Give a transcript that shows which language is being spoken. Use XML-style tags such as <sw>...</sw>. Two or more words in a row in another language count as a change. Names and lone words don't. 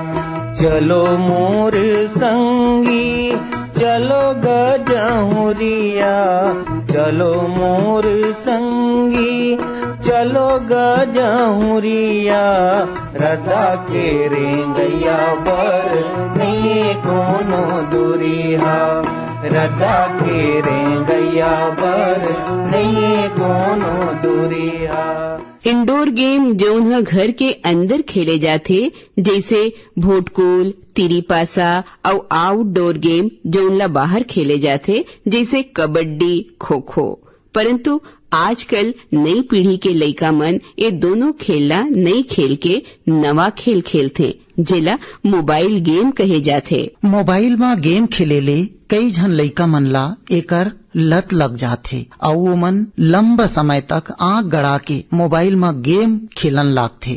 <hne>चलो मोर संगी चलो गजहुरिया, चलो मोर संगी चलो गजहुरिया, रता के रेंगैया बर नहीं कोनो दूरिहा, रता के रेंगैया बर नहीं कोनो दूरिहा।</hne> <en>indoor game</en> <hne>जौन घर के अंदर खेले जाते जैसे भोटकुल, तिरी पासा और</hne> <en>outdoor game</en> <hne>जौन ला बाहर खेले जाते जैसे कबड्डी खो खो। परंतु आजकल नई पीढ़ी के लइका मन ये दोनों खेलना नई खेल के नवा खेल खेलथे जेला</hne> <en>mobile game</en> <hne>कहे जाथे। मोबाइल में गेम खेले ले कई झन लइका मन ला एकर लत लग जाथे और वो मन लंबा समय तक आंख गड़ा के मोबाइल में गेम खेलन लागथे।</hne>